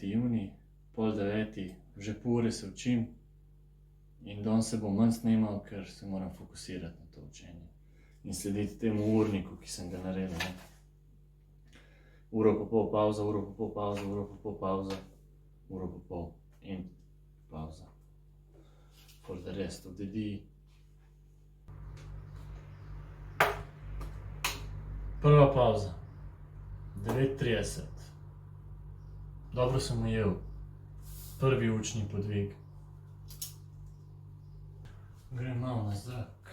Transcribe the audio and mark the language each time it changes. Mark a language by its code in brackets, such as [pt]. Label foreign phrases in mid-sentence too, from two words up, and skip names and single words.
[sl] junij, pol 9, že pol ure se učim in danes se bom manj snemal, ker se moram fokusirati na to učenje in slediti temu urniku, ki sem ga naredil. Uro pa pol pauza, uro pa pol pauza, uro pa pol pauza, uro pa pol in pauza. [en] For the rest of the day. [sl] Prva pauza, 9:30. Dobro sem ujel. Prvi učni podvig. Grem malo na zrak.